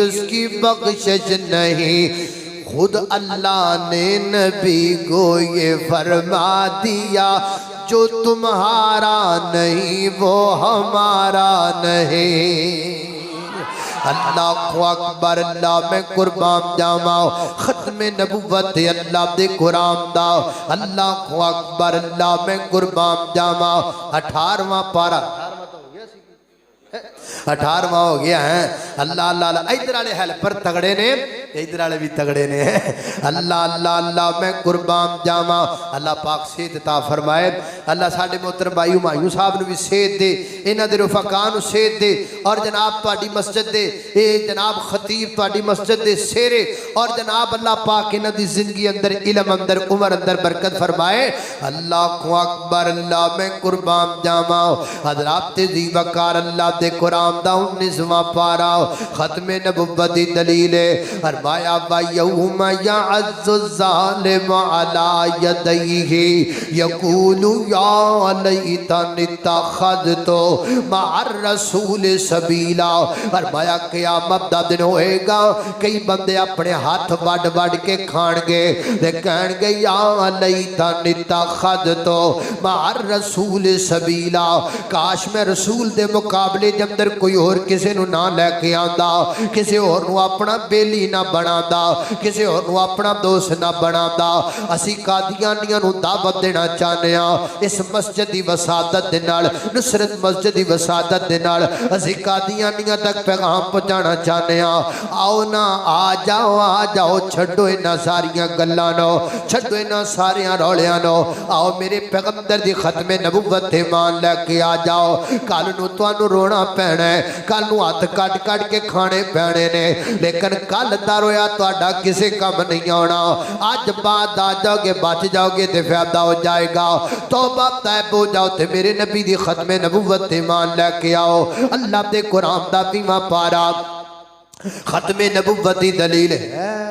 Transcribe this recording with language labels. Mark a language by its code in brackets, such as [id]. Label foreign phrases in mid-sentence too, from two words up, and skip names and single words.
[ur] اس کی بخشش نہیں خود اللہ نے نبی کو یہ فرما دیا جو تمہارا نہیں وہ ہمارا نہیں [ar] اللہ اکبر [pa] اللہ میں قربان جاواں ختم نبوت اللہ دے قرآن دا اللہ اکبر اللہ میں قربان جاواں 18واں پارہ 18واں ہو گیا ہے اللہ اللہ اللہ ادھر والے ہیلپر تگڑے نے ادھر والے بھی تگڑے نے اللہ اللہ اللہ میں قربان جاواں اللہ پاک صحت عطا فرمائے اللہ ساڈے محترم بھائی ہمایوں صاحب نو بھی صحت دے انہاں دے رفقاء نو صحت دے اور جناب تہاڈی مسجد دے اے جناب خطیب تہاڈی مسجد دے سیرے اور جناب اللہ پاک انہاں دی زندگی اندر علم اندر عمر اندر برکت فرمائے اللہ اکبر اللہ میں قربان جاواں حضرات ذی وقار اللہ دے قرآن دا 19واں پارہ ختم نبوت دی دلیل ہے فرمایا [ar] وَيَوْمَ يَعَزُّ الظَّالِمُ عَلَى يَدَيْهِ يَقُولُ يَا لَيْتَنِي اتَّخَذْتُ مَعَ الرَّسُولِ سَبِيلًا [pa] فرمایا قیامت دا دن ہوئے گا کئی بندے اپنے ہاتھ وڈ وڈ کے کھان گے تے کہن گے [ar] یا لیتنی اتخذتُ مع الرسول سبیلا [pa] کاش میں رسول دے مقابلے جب در کوئی اور کسے نو نہ لے کے آندا کسے اور نو اپنا بیلی نہ بنادا کسے اور نو اپنا دوست نہ بنادا اسی قادیانیاں نو دعوت دینا چاہنے ہاں اس مسجد دی وسادت دے نال نصرت مسجد دی وسادت دے نال اسی قادیانیاں تک پیغام پہنچانا چاہنے ہاں آؤ نا آ جاؤ چھڈو انہاں ساریاں گلاں نو چھڈو انہاں ساریاں رولیاں نو آؤ میرے پیغمبر دی ختم نبوت ایمان لے کے آ جاؤ کل نو تانوں رونا پینا ہے کل نو ہاتھ کٹ کٹ کے کھانے پینے نے لیکن کل دا رویا تہاڈا کسے کم نہیں آنا اج بعد آ جاؤ گے بچ جاؤ گے تے فائدہ ہو جائے گا توبہ طیب ہو جاؤ تے میرے نبی دی ختم نبوت ایمان لے کے آؤ اللہ دے قرآن دا 20واں پارہ ختم نبوت دی دلیل ہے